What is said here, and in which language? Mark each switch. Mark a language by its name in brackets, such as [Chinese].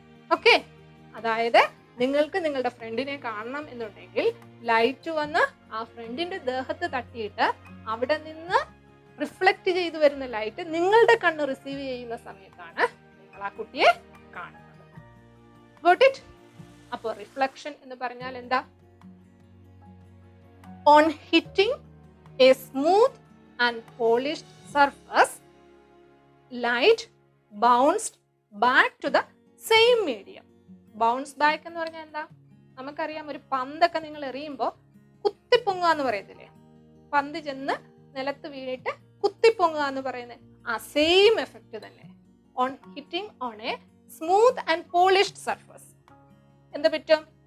[Malayalam] Okay, അതായത് നിങ്ങൾക്ക് നിങ്ങളുടെ ഫ്രണ്ടിനെ കാണണം എന്നുണ്ടെങ്കിൽ ലൈറ്റ് വന്ന് ആ ഫ്രണ്ടിന്റെ ദേഹത്ത് തട്ടിയിട്ട് അവിടെ നിന്ന് റിഫ്ലക്റ്റ് ചെയ്തു വരുന്ന ലൈറ്റ് നിങ്ങളുടെ കണ്ണ് റിസീവ് ചെയ്യുന്ന സമയത്താണ് നിങ്ങൾ ആ കുട്ടിയെ കാണുന്നത്. [English] Got it? [Malayalam] അപ്പോൾ റിഫ്ലക്ഷൻ എന്ന് പറഞ്ഞാൽ എന്താ? [English] On hitting a smooth and polished surface, light bounced back to the same medium. [Malayalam] Bounce back എന്ന് പറഞ്ഞാൽ എന്താ? നമുക്കറിയാം, ഒരു പന്തൊക്കെ നിങ്ങൾ എറിയുമ്പോൾ കുത്തിപ്പൊങ്ങുക എന്ന് പറയത്തില്ലേ? പന്ത് ചെന്ന് നിലത്ത് വീണിട്ട് കുത്തിപ്പൊങ്ങുക എന്ന് പറയുന്നത് ആ സെയിം എഫക്റ്റ് തന്നെ. [English] on hitting on a smooth and polished surface [Malayalam] എന്താ പറ്റും?